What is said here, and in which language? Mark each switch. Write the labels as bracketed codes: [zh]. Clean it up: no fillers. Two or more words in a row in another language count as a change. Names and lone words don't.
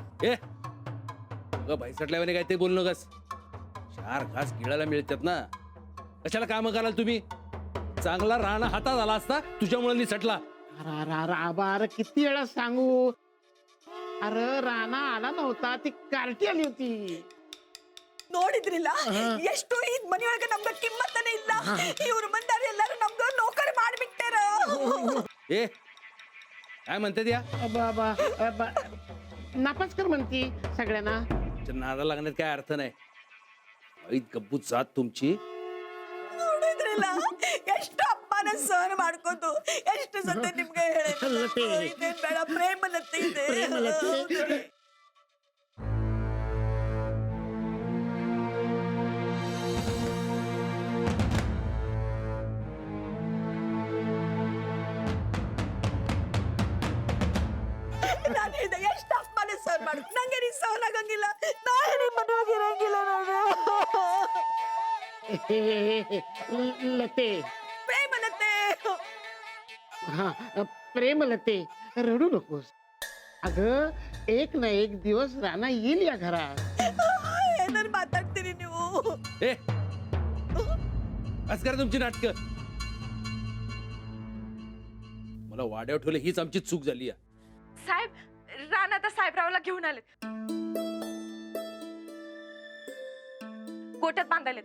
[mr] ए भाईसटल्यावाने काय ते बोलू नकस. 4 घास गिळायला मिळतात ना, कशाला काम कराल तुम्ही? चांगला राणा हातात आला असता तुझ्यामुळे निसटला. अरे अरे अरे आबा, अरे किती वेळा सांगू. अरे राणा आला नव्हता, ती कार्टी आली होती. [kn] ನೋಡಿದ್ರಿಲ್ಲ ಎಷ್ಟು ಈ ಮನೆಯೊಳಗೆ ನಮ್ಗೆ ಕಿಮ್ಮತ್ತನೇ ಇಲ್ಲ. ಇವ್ರು ಬಂದಾರ ಎಲ್ಲರೂ ನಮ್ಗೆ ನೌಕರಿ ಮಾಡ್ಬಿಟ್ಟಾರ. [mr] ए काय म्हणतात या? नापास कर म्हणती सगळ्यांना. नादा लागण्यात काय अर्थ नाही. ऐत गब्बूत जात तुमची. [kn] ನೋಡಿದ್ರಿಲ್ಲ ಎಷ್ಟು ಅಪ್ಪನ ಸಹನ ಮಾಡ್ಕೋತು. ಎಷ್ಟು ಸತ ನಿಮ್ಗೆ ಹೇಳಿದೆ ಇದೇನ್ ಬೇಡ, ಪ್ರೇಮಲತೆ ಇದೆ. ನಾನು ಹೇಳಿದೆ ಎಷ್ಟು ಅಪ್ಪನ ಸಹನ ಮಾಡು, ನಂಗೆ ನೀ ಸಹನ ಆಗಂಗಿಲ್ಲ. ನಾನು ನಿಮ್ಮ ಮನೆಯಾಗ ಇರಂಗಿಲ್ಲ. [mr] लते, [kn] ಪ್ರೇಮಲತೆ [mr] हा प्रेमलते, रडू नकोस. अगं एक ना एक दिवस राणा येईल या घरात. [kn] ಏನಾರು ಮಾತಾಡ್ತೀರಿ ನೀವು? [mr] ए आज करा तुमची नाटक. मला वाड्यावर ठेवलं हीच आमची चूक झाली. साहेब, राणा आता साहेबरावला घेऊन आलेत. गोट्यात बांधायलेत.